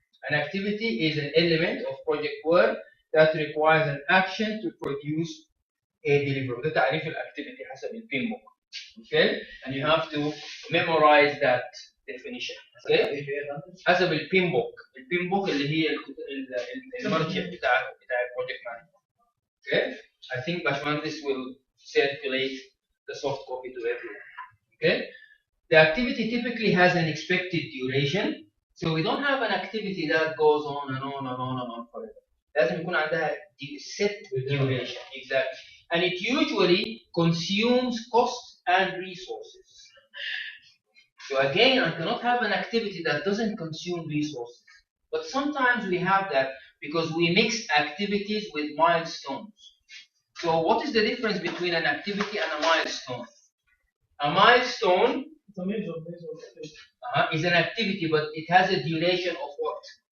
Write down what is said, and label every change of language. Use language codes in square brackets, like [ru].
[en] An activity is an element of project work that requires an action to produce a deliverable. [ar] ده تعريف الactivity حسب البيمبوك. [en] Okay, and you have to memorize that definition. [ar] Okay, حسب البيمبوك اللي هي المرجع بتاع [en] project management. Okay, I think Bashmandis will circulate the soft copy to everyone. Okay, the activity typically has an expected duration, so we don't have an activity that goes on and on and on and on forever. [ar] لازم يكون عندها [en] set duration. Exactly, and it usually consumes cost and resources. So again, I cannot have an activity that doesn't consume resources, but sometimes we have that because we mix activities with milestones. So what is the difference between an activity and a milestone? A milestone is an activity, but it has a duration of what?